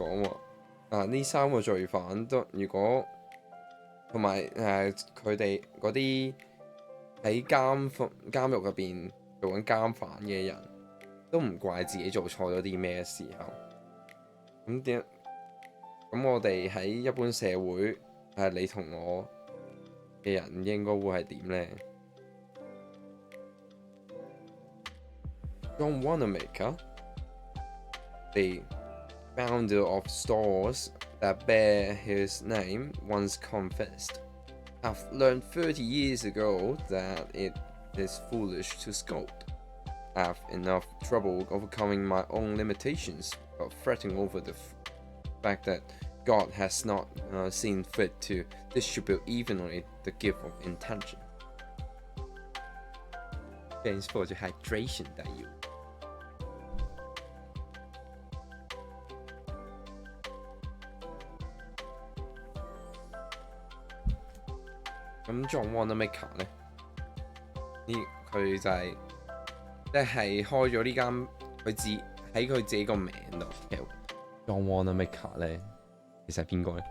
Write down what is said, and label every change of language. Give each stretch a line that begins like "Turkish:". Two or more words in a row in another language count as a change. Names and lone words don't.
Cantonese: 講喎呢3個罪犯都如果同埋佢哋嗰啲喺監獄入邊做緊監犯嘅人都唔怪自己做錯咗啲咩時候，咁我哋喺一般社會你同我嘅人應該會係點呢？
English: John Wanamaker the founder of stores that bear his name once confessed. I've learned 30 years ago that it is foolish to scold. I have enough trouble overcoming my own limitations without fretting over the fact that God has not seen fit to distribute evenly the gift of intention. Thanks for the hydration that you.
Cantonese: 咁 John Wanamaker 咧，佢就係即係開咗呢間喺佢自己個名度。John Wanamaker 咧，其實係邊個咧？